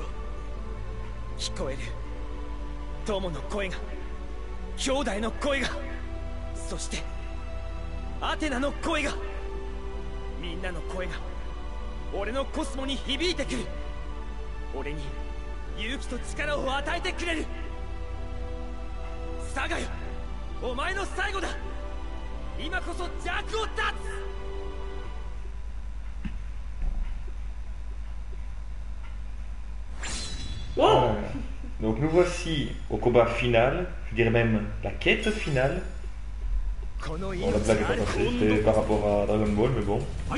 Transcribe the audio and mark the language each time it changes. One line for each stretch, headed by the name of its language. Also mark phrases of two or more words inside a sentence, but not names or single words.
Japanese: 聞こえる友の声が、兄弟の声が、そしてアテナの声が、みんなの声が俺のコスモに響いてくる。俺に勇気と力を与えてくれる。サガよ、お前の最後だ。今こそ邪悪を断つ。 Wow.
French: Donc nous voici au combat final, je dirais même la quête finale. Bon, la blague est pas passée, c'était par rapport à Dragon Ball, mais bon.